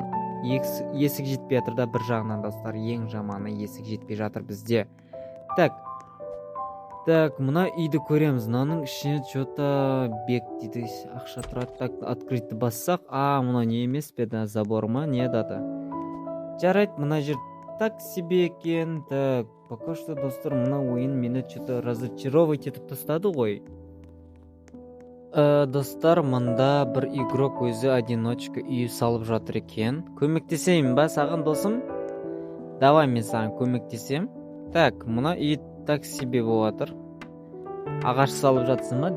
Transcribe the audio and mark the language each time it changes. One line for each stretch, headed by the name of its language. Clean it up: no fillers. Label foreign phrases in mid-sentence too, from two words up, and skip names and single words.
Kazakh: Есік жетпей жатыр да, бір жағынан, достар, ең жаманы есік жетпей жатыр бізде. Так, мына үйді көреміз. Мынаның ішіне что-то бек дейді, ақша тұрады. Так, открытті бассақ, мына не емес пе, забор ма, не дады? Жарайды, мына жер
Russian: так себе
Kazakh: екен.
Russian: Так, пока что,
Kazakh: достар, мына ойын мені
Russian: что-то разочаровать
Kazakh: етіп тастады ғой. Достар, мында бір игрок өзі одиночка үй салып жатыр екен. Көмектесейін ба саған, досым? Давай, мен саған көмектесем. Так, мына үй
Russian: так себе
Kazakh: болатыр. Ағаш салып жатсың ба?